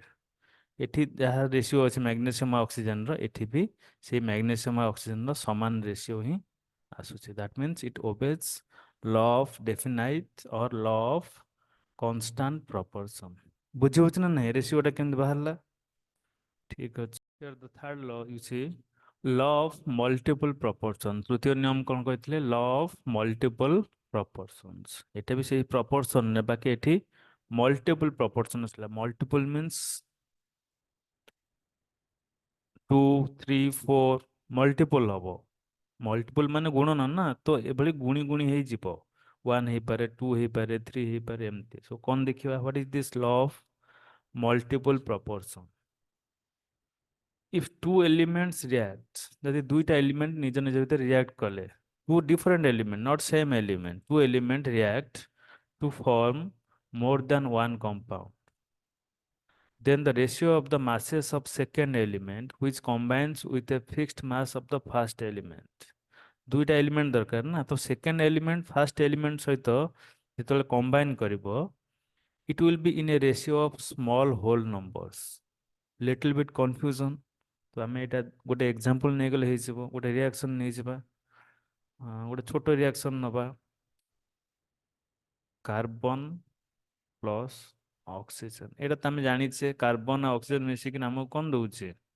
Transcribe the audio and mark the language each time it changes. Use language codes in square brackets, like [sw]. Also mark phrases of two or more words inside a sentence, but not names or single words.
[or] ଏଠି ଯାହା ରେସିଓ ଅଛି ମ୍ୟାଗ୍ନେସିୟମ ଆଉ ଅକ୍ସିଜେନର, ଏଠି ବି ସେଇ ମ୍ୟାଗ୍ନେସିୟମ ଆଉ ଅକ୍ସିଜେନର ସମାନ ରେସିଓ ହିଁ ଆସୁଛି। [en] That means it obeys law of definite or law of constant proportion. [or] ବୁଝି ହଉଛି ନା ନାହିଁ ରେସିଓଟା କେମିତି ବାହାରିଲା? ଠିକ ଅଛି। [en] Here the third law you see, law of multiple proportions। [or] ତୃତୀୟ ନିୟମ କଣ କହିଥିଲେ? [en] law of multiple proportions। [or] ଏଟା ବି ସେଇ proportion ରେ, ବାକି ଏଠି [en] multiple proportion [or] ଆସିଲା। [en] multiple means 2 3 4 multiple ହବ। [or] multiple ମାନେ ଗୁଣନ ନା, ତ ଏଭଳି ଗୁଣି ଗୁଣି ହେଇଯିବ। 1 ହେଇପାରେ, 2 ହେଇପାରେ, 3 ହେଇପାରେ, ଏମିତି। ସୋ କଣ ଦେଖିବା, [en] what is this law of multiple proportion? If two elements react, [or] ଯଦି ଦୁଇଟା ଏଲିମେଣ୍ଟ ନିଜ ନିଜ ଭିତରେ ରିଆକ୍ଟ କଲେ, [en] two different element, not same element, two element react to form more than one compound, then the ratio of the masses of second element which combines with a fixed mass of the first element। [or] ଦୁଇଟା ଏଲିମେଣ୍ଟ ଦରକାର ନା, ତ [en] second element first element [or] ସହିତ ଯେତେବେଳେ କମ୍ବାଇନ୍ କରିବ, [en] it will be in a ratio of small whole numbers। little bit confusion। [or] ତ ଆମେ ଏଇଟା ଗୋଟେ ଏକ୍ସାମ୍ପଲ ନେଇଗଲେ ହେଇଯିବ। ଗୋଟେ ରିଆକ୍ସନ ନେଇଯିବା, ଗୋଟେ ଛୋଟ ରିଆକ୍ସନ ନବା, [en] carbon plus oxygen. [or] ଏଇଟା ତ ଆମେ ଜାଣିଛେ କାର୍ବନ ଆଉ ଅକ୍ସିଜେନ ମିଶିକି ଆମକୁ କଣ ଦଉଛି?